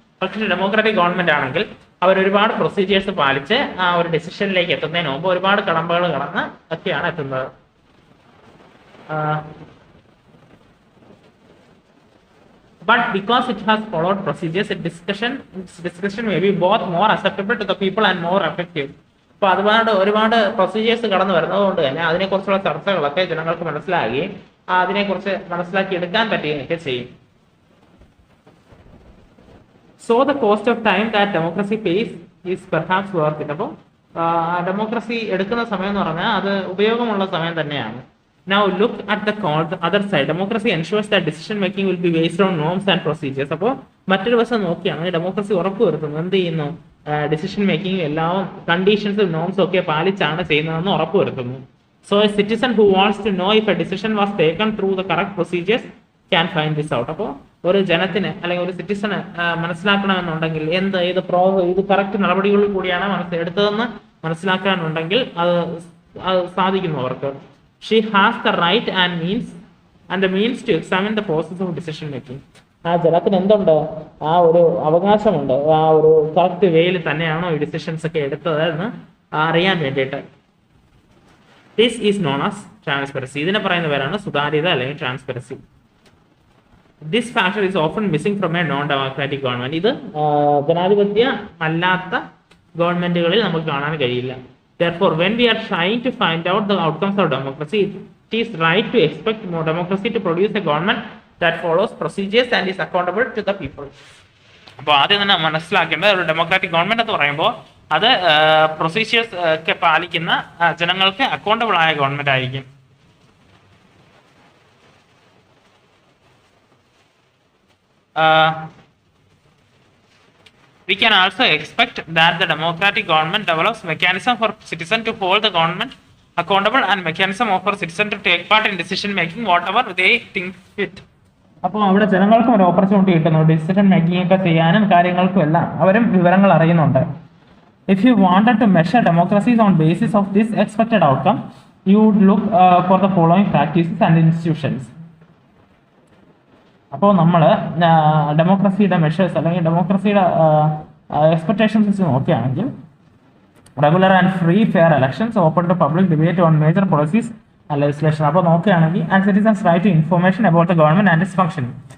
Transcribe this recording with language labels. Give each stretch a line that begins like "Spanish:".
Malayalam: പക്ഷേ democratic government ആണെങ്കിൽ അവർ ഒരുപാട് പ്രൊസീജിയേഴ്സ് പാലിച്ച് ആ ഒരു ഡിസിഷനിലേക്ക് എത്തുന്നതിന് മുമ്പ് ഒരുപാട് കടമ്പകൾ കടന്ന് ഒക്കെയാണ് എത്തുന്നത്.
English: But because it has followed procedures, its discussion may be both more acceptable to the people and more effective.
Malayalam: അപ്പോൾ ഒരുപാട് പ്രൊസീജിയേഴ്സ് കടന്നു വരുന്നത് കൊണ്ട് തന്നെ അതിനെക്കുറിച്ചുള്ള ചർച്ചകളൊക്കെ ജനങ്ങൾക്ക് മനസ്സിലാക്കി അതിനെക്കുറിച്ച് മനസ്സിലാക്കി എടുക്കാൻ പറ്റുകയൊക്കെ ചെയ്യും.
English: So the cost of time that democracy pays is perhaps worth it.
Malayalam: അപ്പോൾ ഡെമോക്രസി എടുക്കുന്ന സമയം എന്ന് പറഞ്ഞാൽ അത് ഉപയോഗമുള്ള സമയം തന്നെയാണ്.
English: Now look at the other side. Democracy ensures that decision making will be based on norms and procedures.
Malayalam: അപ്പോൾ മറ്റൊരു വശം നോക്കിയാണ് ഡെമോക്രസി ഉറപ്പുവരുത്തുന്നത് എന്ത് ചെയ്യുന്നു? ഡിസിഷൻ മേക്കിംഗ് എല്ലാം കണ്ടീഷൻസും നോംസും ഒക്കെ പാലിച്ചാണ് ചെയ്യുന്നതെന്ന് ഉറപ്പുവരുത്തുന്നു.
English: So a citizen who wants to know if a decision was taken through the correct procedures can find this out.
Malayalam: അപ്പോൾ ഒരു ജനത്തിന് അല്ലെങ്കിൽ ഒരു സിറ്റിസന് മനസ്സിലാക്കണമെന്നുണ്ടെങ്കിൽ ഇത് കറക്റ്റ് നടപടികളിൽ കൂടിയാണ് എടുത്തതെന്ന് മനസ്സിലാക്കാനുണ്ടെങ്കിൽ അത് സാധിക്കുന്നു അവർക്ക്.
English: She has the right and the means to examine the process of decision making.
Malayalam: ആ ജനത്തിന് എന്തുണ്ട്? ആ ഒരു അവകാശമുണ്ട്, ആ ഒരു കറക്റ്റ് വേയിൽ തന്നെയാണോ ഈ ഡിസിഷൻസ് ഒക്കെ എടുത്തത് എന്ന് അറിയാൻ വേണ്ടിയിട്ട്.
English: This is known as transparency.
Malayalam: ഇതിനെ പറയുന്ന പേരാണ് സുതാര്യത അല്ലെങ്കിൽ transparency.
English: This factor is often missing from a non-democratic government.
Malayalam: ഇത് ജനാധിപത്യ അല്ലാത്ത ഗവൺമെന്റുകളിൽ നമുക്ക് കാണാൻ കഴിയില്ല.
English: Therefore, when we are trying to find out the outcomes of democracy, it is right to expect more democracy to produce a government that follows procedures and is accountable to the people.
Malayalam: അപ്പോൾ ആദ്യം തന്നെ മനസ്സിലാക്കേണ്ടത് ഒരു democratic government എന്ന് പറയുമ്പോൾ അത് procedures ഒക്കെ പാലിക്കുന്ന ജനങ്ങൾക്ക് അക്കൗണ്ടബിൾ ആയ ഗവൺമെന്റ് ആയിരിക്കും.
English: We can also expect that the democratic government develops mechanism for citizen to hold the government accountable and mechanism for citizen to take part in decision making whatever they think fit.
Malayalam: അപ്പോൾ അവിടെ ജനങ്ങൾക്കും ഒരു opportunity കിട്ടുന്നു decision making ഒക്കെ ചെയ്യാനും കാര്യങ്ങൾക്കും എല്ലാം അവരും വിവരങ്ങൾ അറിയുന്നുണ്ട്.
English: If you wanted to measure democracies on basis of this expected outcome, you would look for the following practices and institutions.
Malayalam: അപ്പോൾ നമ്മൾ ഡെമോക്രസിയുടെ മെഷേഴ്സ് അല്ലെങ്കിൽ ഡെമോക്രസിയുടെ എക്സ്പെക്ടേഷൻസ് വെച്ച് നോക്കുകയാണെങ്കിൽ
English: Regular and free fair elections, open to public debate on major policies and legislation.
Malayalam: അപ്പോൾ നോക്കുകയാണെങ്കിൽ
English: And citizens right to information about the government and its functioning.